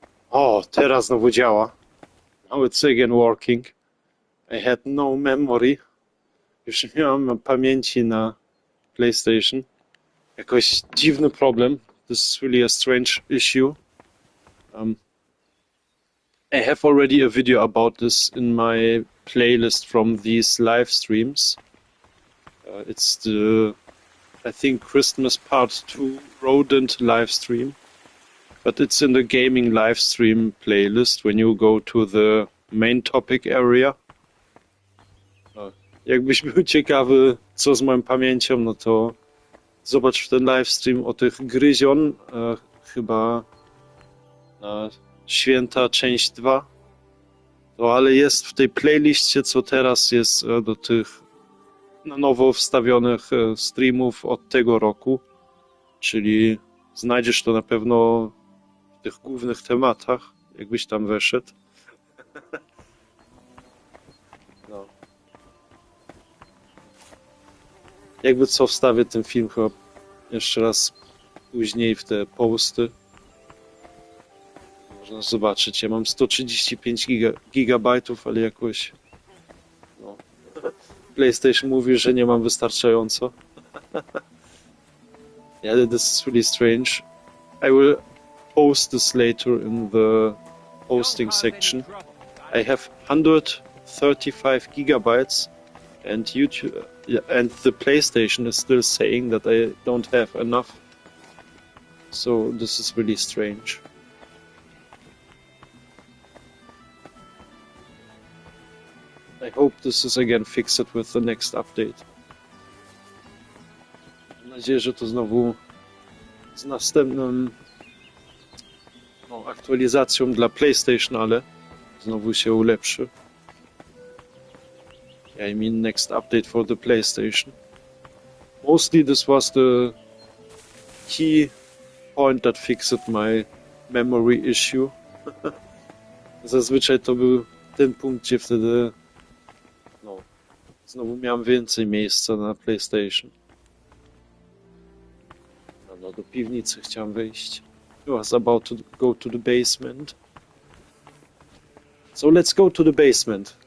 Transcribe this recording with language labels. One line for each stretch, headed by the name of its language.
Polish: O, teraz znowu działa.
English: Now it's again working. I had no memory.
Polish: Już nie miałem pamięci na PlayStation. Jakoś dziwny problem.
English: This is really a strange issue. I have already a video about this in my playlist from these live streams. It's the, I think, Christmas Part 2 Rodent live stream. But it's in the gaming live stream playlist when you go to the main topic area.
Polish: Jakbyś był ciekawy, co z moją pamięcią, no to zobacz ten live stream o tych gryzion, chyba na święta część 2. No ale jest w tej playliście, co teraz jest do tych na nowo wstawionych streamów od tego roku. Czyli znajdziesz to na pewno w tych głównych tematach, jakbyś tam weszedł. No. Jakby co, wstawię ten film chyba jeszcze raz później w te posty. Można zobaczyć, ja mam 135 gigabajtów, ale jakoś no, PlayStation mówi, że nie mam wystarczająco.
English: Yeah, this is really strange. I will post this later in the posting section. I have 135 gigabytes and YouTube and the PlayStation is still saying that I don't have enough. So this is really strange. I hope this is again fixed with the next update.
Polish: Mam nadzieję, że to znowu z następną aktualizacją dla PlayStation, ale znowu się ulepszy.
English: I mean next update for the PlayStation. Mostly this was the key point that fixed my memory issue.
Polish: Zazwyczaj to był ten punkt, gdzie wtedy znowu miałem więcej miejsca na PlayStation. No, do piwnicy chciałem wyjść.
English: I was about to go to the basement. So let's go to the basement.